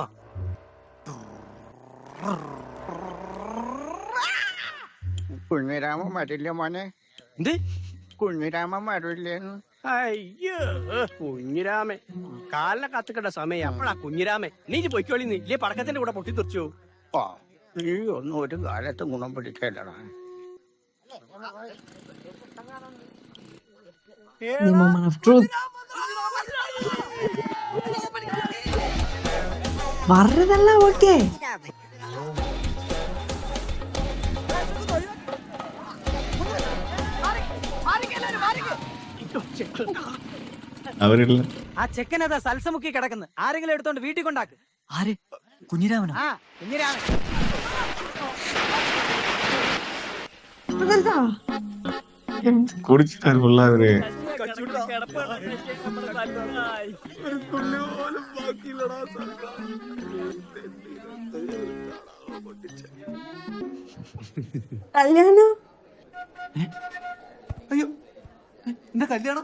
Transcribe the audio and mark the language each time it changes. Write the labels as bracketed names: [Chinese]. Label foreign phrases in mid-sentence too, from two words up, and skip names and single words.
[Malayalam] കുഞ്ഞിരാമൻ വരില്ല മോനെ. എന്ത്? കുഞ്ഞിരാമൻ വരില്ലേന്ന്? അയ്യോ കുഞ്ഞിരാമൻ കാലിനെ കത്തിക്കേണ്ട സമയം അപ്പഴാ കുഞ്ഞിരാമൻ. നീ പൊയ്ക്കോളി. നീ ഇല്ലേ പടക്കത്തിന്റെ കൂടെ പൊട്ടിത്തെറിച്ചു. നീ ഒന്നും ഒരു കാലത്ത് ഗുണം പിടിക്കല്ലടാ. [English] The moment of truth. [Tamil] வர்றதெல்லாம் ஓகே. [Malayalam] അവരില്ല. ആ ചെക്കനതാ സൽസ മുക്കി കിടക്കുന്നു. ആരെങ്കിലും എടുത്തോണ്ട് വീട്ടിൽ കൊണ്ടാക്ക്. ആര്? കുഞ്ഞിരാമനോ? കുഞ്ഞിരാമൻ. [Tamil] அதுதா. குடிச்சிட்டாரு ஃபுல்லா அவரு. [Malayalam] കല്യാണം. അയ്യോ, എന്റെ കല്യാണം